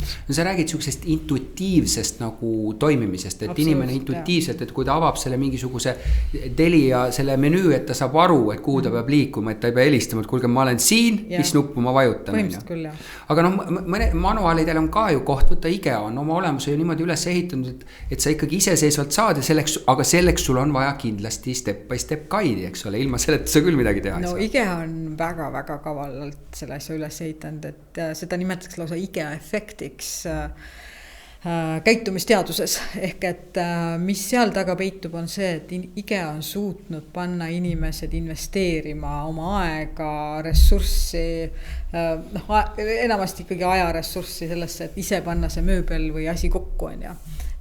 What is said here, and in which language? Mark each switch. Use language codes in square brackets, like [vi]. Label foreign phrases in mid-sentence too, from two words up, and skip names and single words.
[et] No sa räägid sellisest intuitiivsest nagu toimimisest, et inimene intuitiivselt, et kui ta avab selle mingisuguse Telia selle menüü, et ta saab aru, et kuhu ta peab liikuma, et ta ei pea helistama, et kuulge, ma olen siin, mis nuppu ma vajutan. Küll, aga manuaalidel on ka ju koht, võtta IKEA on oma olemuse ju niimoodi üles ehitanud, et sa ikkagi iseseisvalt saad ja aga selleks sul on vaja kindlasti [en] step by step guide'i, [et] eks ole, ilma selleta sa küll midagi teha. No IKEA on väga-väga kavalalt selle asja üles ehitanud, et seda nimetaks lausa IKEA efektiks käitumisteaduses ehk et mis seal taga peitub on see, et IKEA on suutnud panna inimesed investeerima oma aega, ressurssi, enamasti ikkagi ajaressurssi sellesse, et ise panna see mööbel või asi kokku on ja.